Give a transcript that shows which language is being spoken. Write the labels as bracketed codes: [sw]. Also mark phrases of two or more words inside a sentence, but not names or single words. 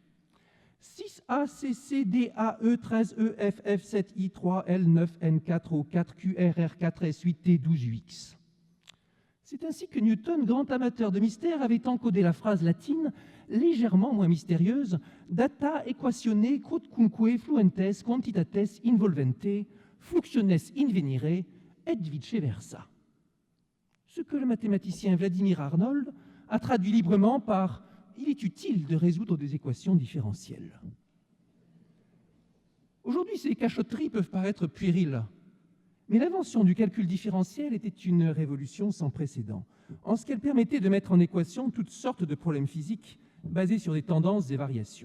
[fr] 6A, CC, DAE, 13E, FF, 7I, 3L, 9N, 4O, 4Q, RR, 4S, 8T, 12UX. C'est ainsi que Newton, grand amateur de mystère, avait encodé la phrase latine, légèrement moins mystérieuse, [la] data equatione quodcunque fluentes quantitates involvente, fluxiones invenire, et vice versa. [fr] Ce que le mathématicien Vladimir Arnold a traduit librement par « il est utile de résoudre des équations différentielles ». Aujourd'hui, ces cachotteries peuvent paraître puériles, mais l'invention du calcul différentiel était une révolution sans précédent, en ce qu'elle permettait de mettre en équation toutes sortes de problèmes physiques basés sur des tendances et variations.